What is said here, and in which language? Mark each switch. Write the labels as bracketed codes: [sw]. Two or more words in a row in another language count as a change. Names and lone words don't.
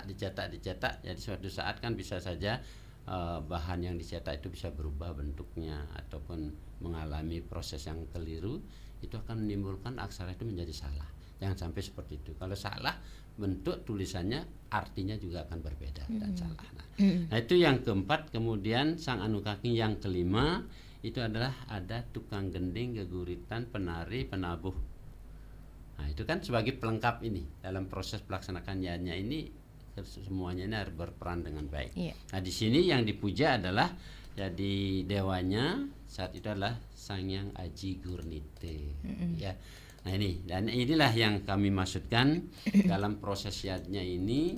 [id] Jadi suatu saat kan bisa saja bahan yang dicetak itu bisa berubah bentuknya ataupun mengalami proses yang keliru, itu akan menimbulkan aksara itu menjadi salah. Jangan sampai seperti itu. Kalau salah bentuk tulisannya artinya juga akan berbeda dan salah. Nah itu yang keempat. Kemudian sang anu kaki yang kelima itu adalah ada tukang gending, geguritan, penari, penabuh. Nah itu kan sebagai pelengkap ini dalam proses pelaksanakannya ini semuanya ini harus berperan dengan baik. Nah di sini yang dipuja adalah jadi dewanya saat itu adalah Sang Hyang Aji Gurnite. Ya. Nah ini dan inilah yang kami maksudkan dalam proses yadnya ini.